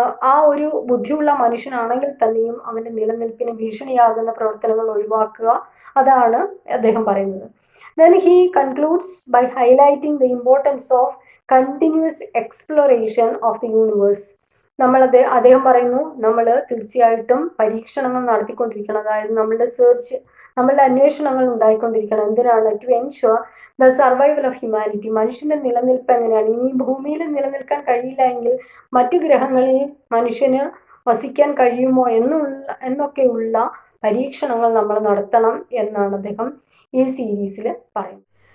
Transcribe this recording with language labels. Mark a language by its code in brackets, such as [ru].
[ml] ആ ഒരു ബുദ്ധിയുള്ള മനുഷ്യനാണെങ്കിൽ തന്നെയും അവന്റെ നിലനിൽപ്പിന് ഭീഷണിയാകുന്ന പ്രവർത്തനങ്ങൾ ഒഴിവാക്കുക, അതാണ് അദ്ദേഹം പറയുന്നത്. [en] Then he concludes by highlighting the importance of continuous exploration of the universe. [ml] അദ്ദേഹം പറയുന്നു നമ്മൾ തീർച്ചയായിട്ടും പരീക്ഷണങ്ങൾ നടത്തിക്കൊണ്ടിരിക്കണം. അതായത് നമ്മളുടെ അന്വേഷണങ്ങൾ ഉണ്ടായിക്കൊണ്ടിരിക്കണം. എന്തിനാണ്? [en] To ensure the survival of humanity. [ml] മനുഷ്യന്റെ നിലനിൽപ്പ് എങ്ങനെയാണ്? ഇനി ഭൂമിയിൽ നിലനിൽക്കാൻ കഴിയില്ല എങ്കിൽ മറ്റു ഗ്രഹങ്ങളിൽ മനുഷ്യന് വസിക്കാൻ കഴിയുമോ എന്നൊക്കെയുള്ള പരീക്ഷണങ്ങൾ നമ്മൾ നടത്തണം എന്നാണ് അദ്ദേഹം ഈ സീരീസിൽ പറയുന്നത്.